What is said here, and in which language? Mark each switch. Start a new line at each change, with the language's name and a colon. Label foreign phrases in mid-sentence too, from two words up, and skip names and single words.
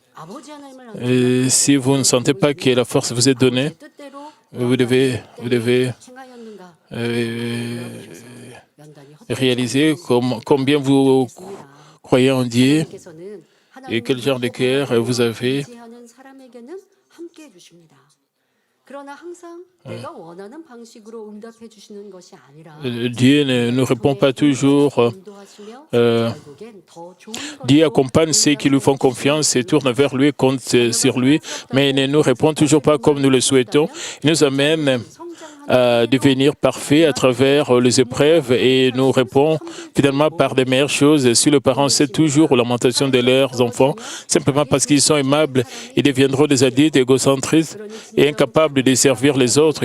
French: Et si vous ne sentez pas que la force vous est donnée, vous devez
Korean: 행하였는가
French: réaliser combien vous croyez en Dieu
Korean: 하나님께서는
French: et quel genre de cœur vous avez.
Korean: 의지하는 사람에게는 함께 해주십니다. 그러나 항상 내가 원하는 방식으로 응답해 주시는 것이 아니라
French: Dieu ne nous répond pas toujours.
Korean: 인도하시며 결국엔 더 좋은
French: Dieu accompagne ceux qui lui font confiance et tournent vers lui, comptent sur lui, mais il ne nous répond toujours pas comme nous le souhaitons. Il nous amène à devenir parfaits à travers les épreuves et nous répond finalement par des meilleures choses. Si le parent sait toujours aux lamentations de leurs enfants, simplement parce qu'ils sont aimables, ils deviendront des adultes égocentristes et incapables de servir les autres.